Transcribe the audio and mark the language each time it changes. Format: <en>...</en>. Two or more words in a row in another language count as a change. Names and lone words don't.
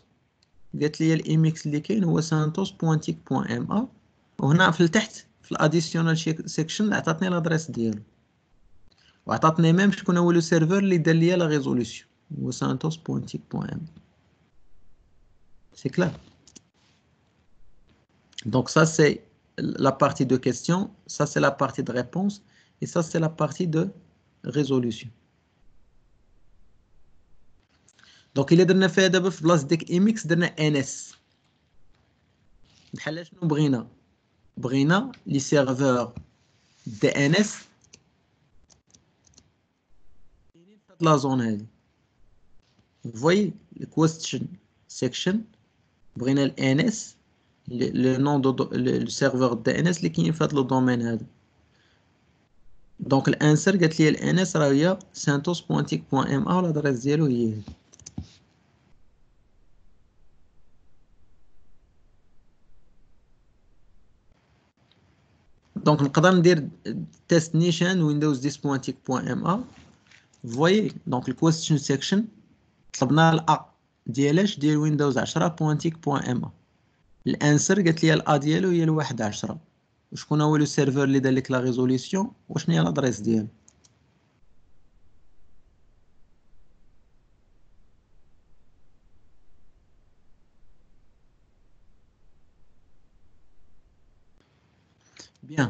<ar>قالت لي الايميكس اللي كاين هو سانتوس بوان تيك بوان ام ا، وهنا في التحت في</ar> <en>additional section</en> <ar>عطاتني لادريس ديالو وعطاتني ميم شكون هو</ar> <fr>le serveur</fr> <ar>اللي دار ليا</ar> <fr>la résolution</fr> <ar>هو سانتوس بوان تيك بوان ام.</ar> <fr>c'est clair. Donc ça c'est la partie de question, ça c'est la partie de réponse et ça c'est la partie de résolution. Donc il</fr> <ar>درنا فيها دابا في بلاصه ديك اميكس درنا ان اس. بحال شنو بغينا</ar> <fr>les serveurs DNS</fr> <ar>كاينين في هاد</ar> <fr>la zone</fr> <ar>هادي. فوي</ar> <en>question section</en> <ar>بغينا الان اس</ar> <fr>le nom du le serveur DNS</fr> <ar>اللي كاين في هاد</ar> <fr>le domaine</fr> <ar>هذا. دونك الانسر قالت لي الان اس راه هي santos.tic.ma والادريس ديالو هي هادي. دونك نقدر ندير تيست نيشان ويندوز 10.tic.ma. فوي دونك</ar> <en>question section</en> <ar>طلبنا الا ديالاش ديال ويندوز 10.tic.ma. الانسر قالت لي الا ديالو هي الواحد 10. وشكون هو</ar> <fr>le serveur</fr> <ar>اللي دار لك</ar> <fr>la résolution</fr> <ar>وشنو هي لادريس ديالو. بيان.</ar>